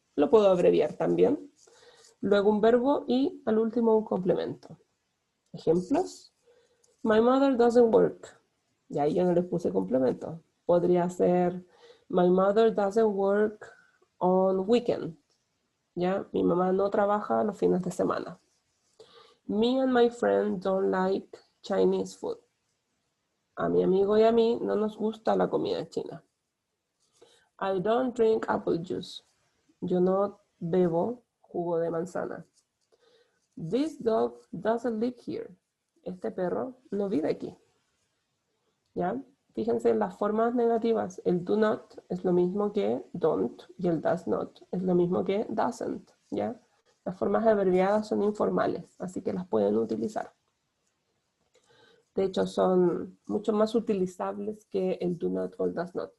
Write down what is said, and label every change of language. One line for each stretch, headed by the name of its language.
Spanish: Lo puedo abreviar también. Luego un verbo y al último un complemento. Ejemplos.
English: My mother doesn't work.
Spanish: Y ahí yo no les puse complemento. Podría ser
English: My mother doesn't work on weekend. ¿Ya?
Spanish: Mi mamá no trabaja los fines de semana.
English: Me and my friend don't like Chinese food.
Spanish: A mi amigo y a mí no nos gusta la comida china.
English: I don't drink apple juice.
Spanish: Yo no bebo jugo de manzana.
English: This dog doesn't live here.
Spanish: Este perro no vive aquí. ¿Ya? Fíjense en las formas negativas. El do not es lo mismo que don't y el does not es lo mismo que doesn't. ¿Ya? Las formas abreviadas son informales, así que las pueden utilizar. De hecho, son mucho más utilizables que el do not o el does not.